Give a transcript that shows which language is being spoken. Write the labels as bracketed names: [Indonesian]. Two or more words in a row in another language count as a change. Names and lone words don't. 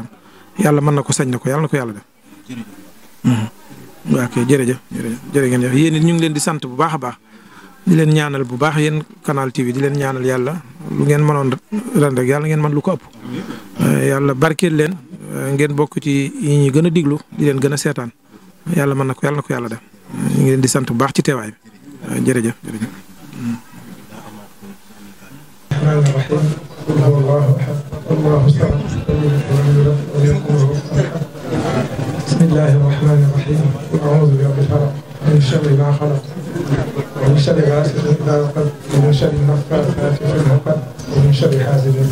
[Wolof] yàlla mën na ko sañ na ko yàlla na ko yàlla def. waaw kay jërëjëf jërë ngeen jëf yéen it ñu ngi leen di sant bu baax a baax di leen ñaanal bu baax yéen Canal TV di leen ñaanal yàlla lu ngeen mënoon ren rek yàlla ngeen mën lu ko ëpp. yàlla barkeel leen ngeen bokk ci yi ñuy gën a diglu di leen gën a seetaan yàlla mën na ko yàlla def ñu ngi leen di sant bu baax ci teewaay bi jërëjëf jërëjëf. [Arabic] بسم الله الرحمن الرحيم قل أعوذ برب الفلق من شر ما خلق ومن شر غاسق إذا وقب ومن شر النفاثات في العقد ومن شر حاسد